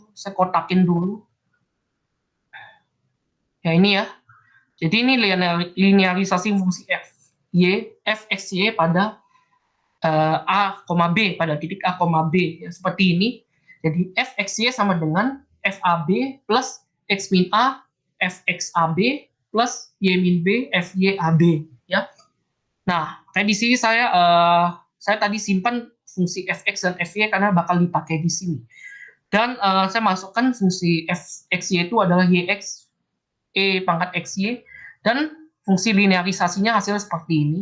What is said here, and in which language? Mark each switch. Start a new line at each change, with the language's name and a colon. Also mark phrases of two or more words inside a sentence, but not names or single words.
Indonesian: Saya kotakin dulu. Ya ini ya. Jadi ini linearisasi fungsi f x y pada a, b pada titik a, b ya, seperti ini. Jadi f x y sama dengan f a b plus x min a f x a b plus y min b f y a b ya. Nah, kayak di sini saya tadi simpan fungsi fx dan fy karena bakal dipakai di sini. Dan saya masukkan fungsi fxy itu adalah yx e pangkat xy dan fungsi linearisasinya hasilnya seperti ini.